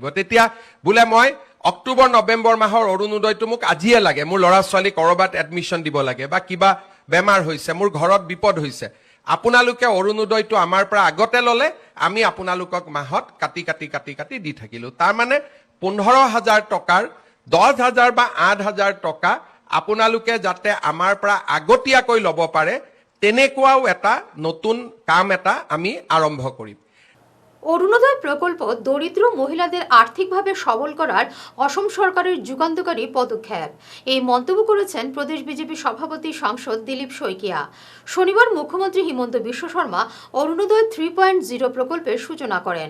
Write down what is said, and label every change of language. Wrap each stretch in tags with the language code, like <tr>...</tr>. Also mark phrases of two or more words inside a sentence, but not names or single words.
<as>তেতিয়া বোলে মই অক্টোবৰ নৱেম্বৰ মাহৰ অৰুণোদয়টো মোক আজিয়ে লাগে, মোৰ ল'ৰা ছোৱালী ক'ৰবাত এডমিশ্যন দিব লাগে বা কিবা বেমাৰ হৈছে, মোৰ ঘৰত বিপদ হৈছে, আপোনালোকে অৰুণোদয়টো আমাৰ পৰা আগতে ল'লে আমি আপোনালোকক মাহত কাটি কাটি কাটি কাটি দি থাকিলোঁ। তাৰমানে 15,000 টকাৰ 10,000 বা 8,000 টকা আপোনালোকে যাতে আমাৰ পৰা আগতীয়াকৈ ল'ব পাৰে, তেনেকুৱাও এটা নতুন কাম এটা আমি আৰম্ভ কৰিম।</as> <bn>অরুণোদয় প্রকল্প দরিদ্র মহিলাদের আর্থিকভাবে সবল করার অসম সরকারের যুগান্তকারী পদক্ষেপ, এই মন্তব্য করেছেন প্রদেশ বিজেপি সভাপতি সাংসদ দিলীপ শইকিয়া। শনিবার মুখ্যমন্ত্রী হিমন্ত বিশ্ব শর্মা অরুণোদয় 3.0 প্রকল্পের সূচনা করেন।</bn>